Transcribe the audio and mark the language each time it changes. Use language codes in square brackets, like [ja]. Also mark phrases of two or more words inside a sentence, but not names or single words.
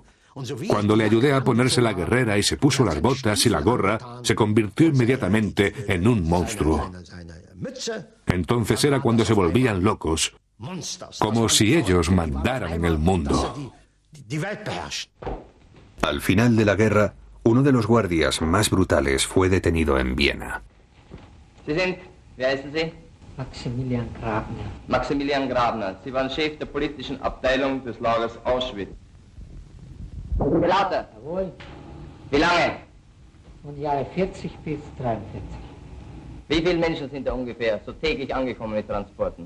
[es] Cuando le ayudé a ponerse la guerrera y se puso las botas y la gorra, se convirtió inmediatamente en un monstruo. Entonces era cuando se volvían locos, como si ellos mandaran en el mundo. Al final de la guerra, uno de los guardias más brutales fue detenido en Viena. [de] Wer heißen Sie? Maximilian Grabner. Maximilian Grabner. Sie waren Chef der politischen Abteilung des Lagers Auschwitz. Lauter. Jawohl. Wie lange? Von Jahre 40 bis 43. Wie viele Menschen sind da ungefähr so täglich angekommen mit Transporten?